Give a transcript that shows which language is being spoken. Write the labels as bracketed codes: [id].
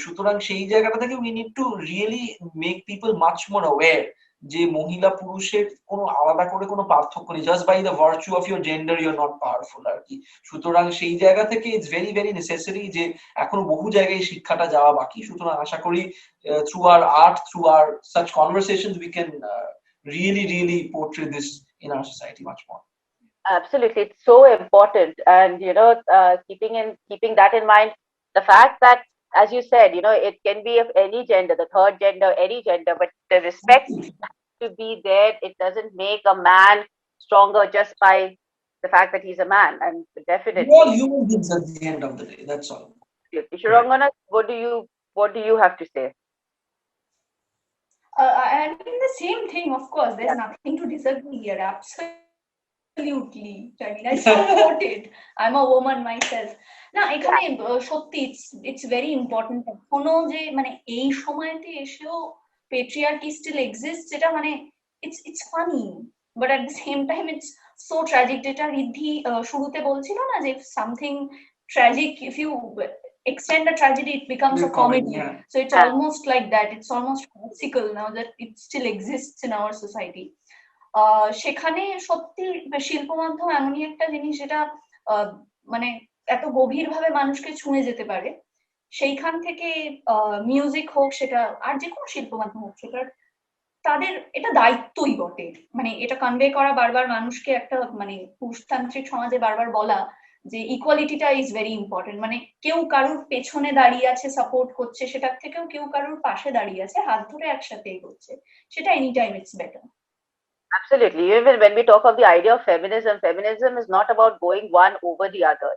[bn] সুতরাং সেই জায়গাটা থেকে we need to really make people much more aware যে মহিলা পুরুষের কোনো আলাদা করে কোনো পার্থক্য নেই, just by the virtue of your gender you are not powerful আর কি। সুতরাং সেই জায়গা থেকে ইটস ভেরি ভেরি নেসেসারি যে এখন বহু জায়গায় শিক্ষাটা যাওয়া বাকি। সুতরাং আশা করি through আর art, through are such conversations we can really portray this in our society much more. [en] Absolutely, it's so important, and keeping that in mind, the fact that, as you said, it can be of any gender, the third gender, any gender, but the respect to be there. It doesn't make a man stronger just by the fact that he's a man, and definitely We're all human beings at the end of the day, that's all. Shurangana, what do you have to say? I mean the same thing, of course. There's nothing to disagree here. Absolutely. I mean, I support it. I'm a woman myself. [bn] না এখানে সত্যি it's very important. [en] কোনো যে মানে এই সময়তে এসেও patriarchy still exists, যেটা মানে it's funny, but at the same time it's so tragic. যেটা রিদ্ধি শুরুতে বলছিল না যে something tragic, if you extend a tragedy, it becomes a comedy. Yeah. So it's almost like that. It's almost farcical now that it still exists in our society. [bn] সেখানে সত্যি শিল্প মাধ্যম এমনই একটা জিনিস যেটা মানে এত গভীর ভাবে মানুষকে ছুঁয়ে যেতে পারে। সেইখান থেকে মিউজিক হোক, সেটা আর যে কোনো শিল্প মাধ্যম হোক, সেটা তাদের এটা দায়িত্বই বটে। মানে এটা কনভে করা বারবার মানুষকে, একটা মানে পুরুষতান্ত্রিক সমাজে বারবার বলা যে ইকুয়ালিটিটা ইজ ভেরি ইম্পর্টেন্ট। মানে কেউ কারুর পেছনে দাঁড়িয়ে আছে সাপোর্ট করছে, সেটার থেকেও কেউ কারুর পাশে দাঁড়িয়ে আছে হাত ধরে একসাথে এগোচ্ছে, সেটা any time it's better. [en] Absolutely. Even when we talk of the idea of feminism is not about going one over the other.